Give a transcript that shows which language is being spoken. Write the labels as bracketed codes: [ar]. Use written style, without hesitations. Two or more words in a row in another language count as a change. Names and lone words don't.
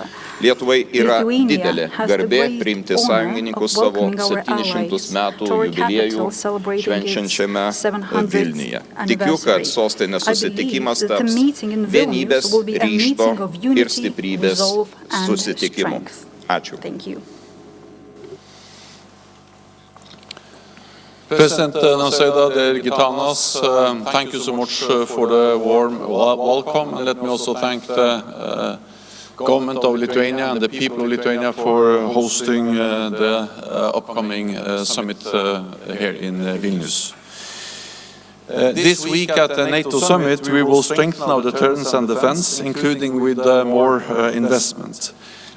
[lt] Lietuvai yra didelė garbė priimti sąjungininkus savo 700 metų jubiliejų švenčiančiame Vilniuje. Tikiu, kad sostinės susitikimas taps vienybės, ryžto ir stiprybės susitikimu. Ačiū. [en] President Nausėda, dear Gitanas, thank you so much for the warm welcome, and let me also thank the government of Lithuania and the people of Lithuania for hosting the upcoming summit here in Vilnius. This week at the NATO summit, we will strengthen our deterrence and defense, including with more investment.